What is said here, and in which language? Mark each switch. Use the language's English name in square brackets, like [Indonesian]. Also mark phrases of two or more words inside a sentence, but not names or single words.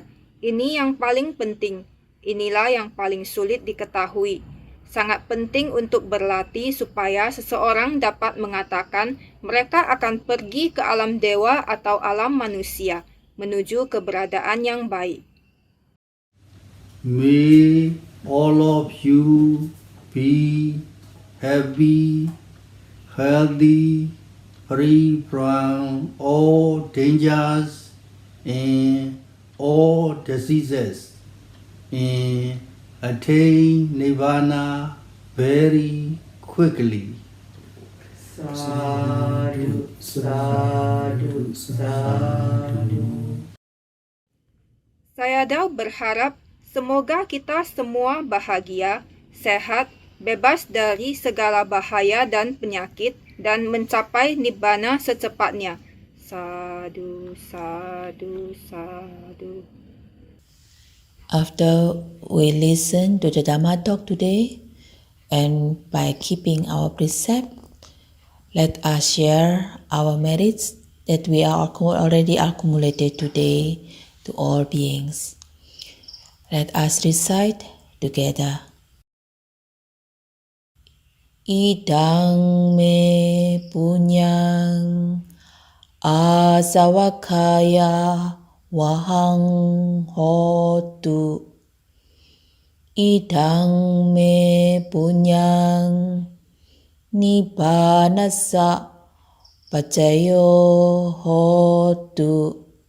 [Indonesian] Ini yang paling penting. Inilah yang paling sulit diketahui. Sangat penting untuk berlatih supaya seseorang dapat mengatakan mereka akan pergi ke alam dewa atau alam manusia. menuju keberadaan yang baik. [English] May all of you be happy, healthy, free from all dangers and all diseases, and attain Nirvana very quickly. [Pali] Sadhu, sadhu, sadhu. [Indonesian] Sayadaw berharap semoga kita semua bahagia, sehat, bebas dari segala bahaya dan penyakit, dan mencapai nibbana secepatnya. [Pali] Sadhu, sadhu, sadhu. [English] After we listen to the Dhammatalk today, and by keeping our precept, let us share our merits that we are already accumulated today to all beings. Let us recite together. [Pali] Idang me punyang asawakaya wahang hotu. Idang me punyang nibbanasa pacayo hotu.